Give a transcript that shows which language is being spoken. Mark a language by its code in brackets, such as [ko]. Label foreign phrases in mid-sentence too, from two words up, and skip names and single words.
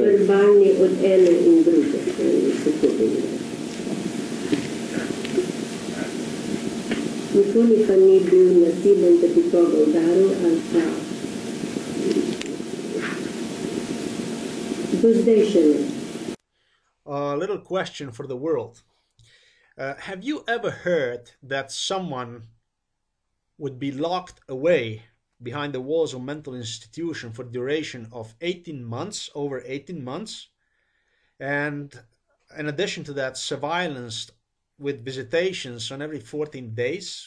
[sl] Verbalni od ene in druge. Nikoli pa ni bil nasilen, da bi koga udaril ali pa do zdaj še ne. [en] A little question for the world. Have you ever heard that someone would be locked away behind the walls of a mental institution for the duration of 18 months, over 18 months, and in addition to that, surveillanced with visitations on every 14 days?